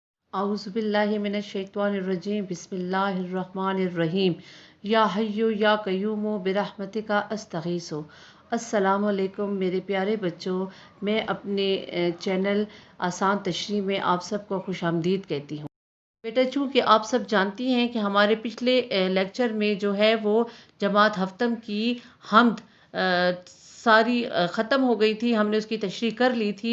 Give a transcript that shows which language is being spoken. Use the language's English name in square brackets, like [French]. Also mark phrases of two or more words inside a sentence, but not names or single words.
[Arabic] أعوذ بالله من الشيطان الرجيم بسم الله الرحمن الرحيم يا حي يا قيوم برحمتك أستغيث. السلام علیکم [Urdu] میرے پیارے بچوں، میں اپنے چینل آسان تشریح میں آپ سب کو خوش آمدید کہتی ہوں. بیٹا، چونکہ آپ سب جانتی ہیں کہ ہمارے پچھلے لیکچر میں جو ہے وہ جماعت ہفتم کی حمد ساری ختم ہو گئی تھی، ہم نے اس کی تشریح کر لی تھی.